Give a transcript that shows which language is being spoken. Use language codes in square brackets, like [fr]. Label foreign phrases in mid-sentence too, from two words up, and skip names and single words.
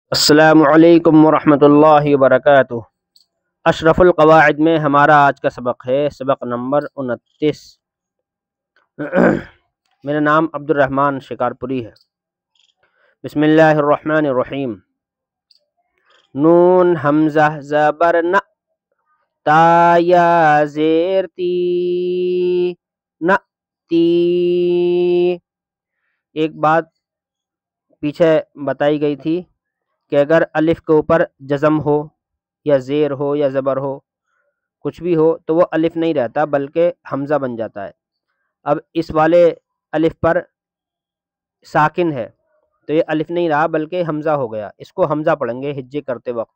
[ar] السلام علیکم ورحمۃ اللہ وبرکاتہ۔ [ur] اشرف القواعد میں ہمارا آج کا سبق ہے سبق نمبر 29۔ میرا نام عبد الرحمن شکارپوری ہے۔ [ar] بسم اللہ الرحمن الرحیم۔ [ur] نون حمزہ زبر ن، تا یا زیر تی، ن تی۔ ایک بات پیچھے بتائی گئی تھی کہ اگر الف کے اوپر جزم ہو یا زیر ہو یا زبر ہو، کچھ بھی ہو، تو وہ الف نہیں رہتا بلکہ حمزہ بن جاتا ہے۔ اب اس والے الف پر ساکن ہے تو یہ الف نہیں رہا بلکہ حمزہ ہو گیا، اس کو حمزہ پڑھیں گے ہجے کرتے وقت۔